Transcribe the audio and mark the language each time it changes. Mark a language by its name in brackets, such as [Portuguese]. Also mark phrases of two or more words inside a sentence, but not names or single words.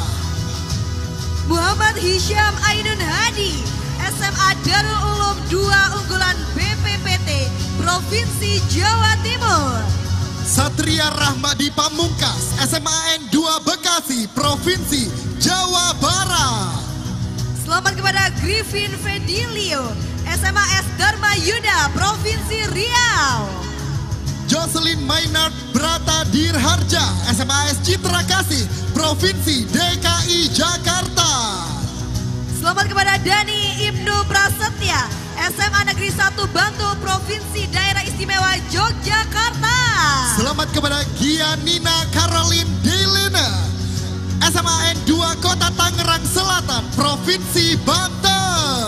[Indonesian] Muhammad Hisham Ainun Hadi, SMA Darul Ulum 2 Unggulan BPPT, Provinsi Jawa Timur. Satria Rahmadi Pamungkas, SMA N2 Bekasi, Provinsi Jawa Barat. Selamat kepada Griffin Fedilio, SMA S Dharma Yuda, Provinsi Riau. Jocelyn Maynard Brata Dirharja, SMAS Citra Kasih, Provinsi DKI Jakarta. Selamat kepada Dani Ibnu Prasetya, SMA Negeri 1 Bantul, Provinsi Daerah Istimewa Yogyakarta. Selamat kepada Gianina Caroline Delena, SMAN 2 Kota Tangerang Selatan, Provinsi Banten.